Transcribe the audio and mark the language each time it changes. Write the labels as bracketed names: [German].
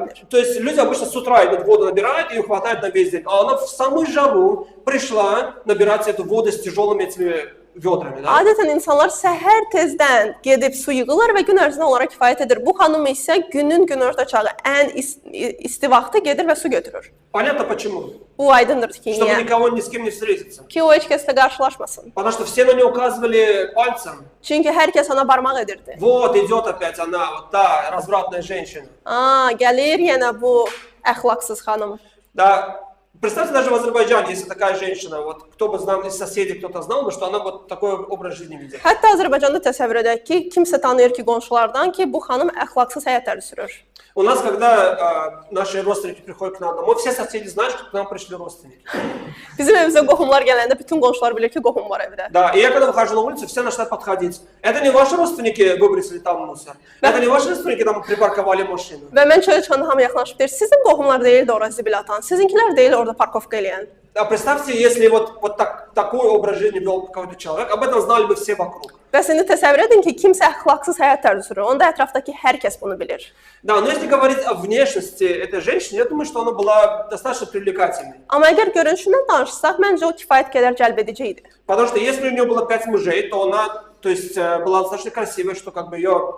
[Russian] То есть люди обычно с утра идут воду набирают, и им хватает на весь день. А она в самую жару пришла набирать эту воду с тяжелыми этими vedraми, да? [Azerbaijani] Adətən insanlar səhər tezdən gedib su yığırlar və gün ərzində onlara kifayət edir. Bu xanım isə günün günorta çağı ən isti vaxtı gedir və su götürür. [Russian] Понятно почему? [Azerbaijani] Bu aydındır ki, [Russian] Чтобы [Azerbaijani] niyə? [Russian] никого ни с кем не встретиться. [Azerbaijani] Ki o heç kəslə qarşılaşmasın. [Russian] Потому что все на нее указывали пальцем. [Azerbaijani] Çünki hər kəs ona barmaq edirdi. [Russian] Вот идет опять она, вот та развратная женщина. [Azerbaijani] Gəlir yenə bu əxlaqsız xanım. [Russian] Да, представьте, даже в Азербайджане, если такая женщина, вот кто бы знал, из соседей кто-то знал бы, что она вот такой образ жизни ведет. [Azerbaijani] Hətta Azərbaycanda təsəvvür edək ki, kimsə tanıyır ki, qonşulardan ki, bu xanım əxlaqsız həyat tərzi sürür. [Russian] У нас, когда наши родственники приходят к нам домой, все соседи знают, что к нам пришли родственники. [Azerbaijani] Bizim evimizə qohumlar gələndə bütün qonşular bilir ki, qohum var evdə. [Russian] Да, и я когда выхожу на улицу, все начинают подходить. Это не ваши родственники выбросили там мусор. Это не ваши родственники там припарковали машину. [Azerbaijani] Və mən çölə çıxanda hamı yaxınlaşıb deyir, sizin qohumlar deyil də ora zibil atan, sizinkilər deyil orada parkovka eləyən. [Russian] А представьте, если вот такой образ жизни вел какой-то человек, об этом знали бы все вокруг. [Azerbaijani] Bəs indi təsəvvür edin ki, kimsə əxlaqsız həyat tərzi sürür. Onda ətrafdakı hər kəs bunu bilir. [Russian] Да, но если говорить о внешности этой женщины, я думаю, что она была достаточно привлекательной. [Azerbaijani] Amma əgər görünüşündən danışsaq, məncə o kifayət qədər cəlbedici idi. [Russian] Потому что если у нее было 5 мужей, то она, то есть, была достаточно красивой, что как бы ее...